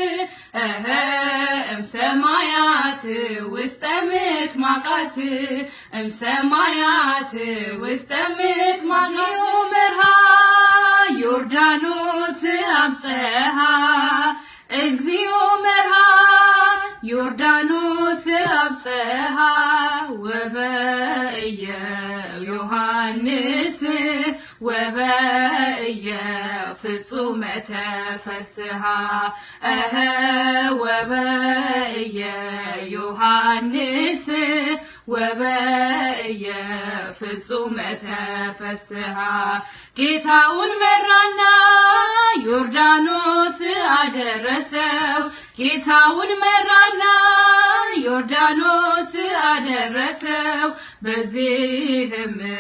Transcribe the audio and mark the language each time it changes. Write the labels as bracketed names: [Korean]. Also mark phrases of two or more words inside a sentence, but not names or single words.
[Geez] እምሰማያት ውስጠ ምጥማቃት እምሰማያት ውስጠ ምጥማቃት መርሃ ዮርዳኖስ አብጽሐ እግዚኦ መርሃ ዮርዳኖስ አብጽሐ ወበእየ ዮሐንስ ወበእየ ፍጹመ ተፈስሐ ወበእየ ዮሐንስ ወበእየ ፍጹመ ተፈስሐ [Amharic] ጌታውን መራና ዮርዳኖስ አደረሰው ጌታውን መራና ዮርዳኖስ አደረሰው በዚህም